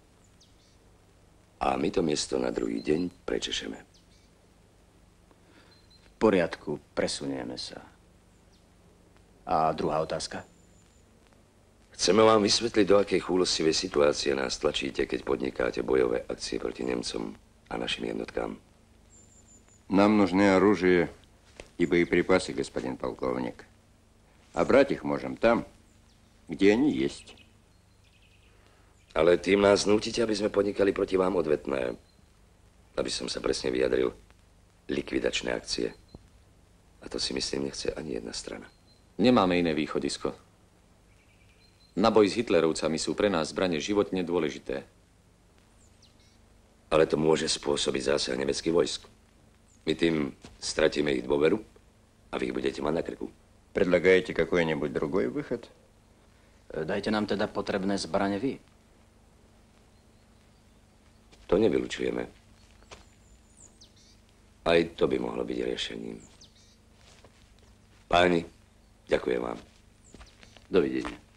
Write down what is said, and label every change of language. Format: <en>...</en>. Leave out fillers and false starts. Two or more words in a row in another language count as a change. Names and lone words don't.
<sk>A my to miesto na druhý deň prečešeme. V poriadku, presunieme sa. A druhá otázka? Chceme vám vysvetliť, do akej chúlostivej situácie nás tlačíte, keď podnikáte bojové akcie proti Nemcom a našim jednotkám.</sk> <ru>Нам нужны оружие и боеприпасы, господин полковник. А брать их можем там, где они есть.</ru> <sk>Ale tým nás nútite, aby sme podnikali proti vám odvetné. Aby som sa presne vyjadril, likvidačné akcie. A to si myslím, nechce ani jedna strana. Nemáme iné východisko. Na boj s Hitlerovcami sú pre nás zbrane životne dôležité. Ale to môže spôsobiť zásah nemeckých vojsk. My tým stratíme ich dôveru a vy ich budete mať na krku.</sk> <ru>Предлагаете какой-нибудь другой выход?</ru> <sk>Dajte nám teda potrebné zbrane vy. To nevylučujeme. Aj to by mohlo byť riešením. Páni, ďakujem vám. Dovidenia.</sk>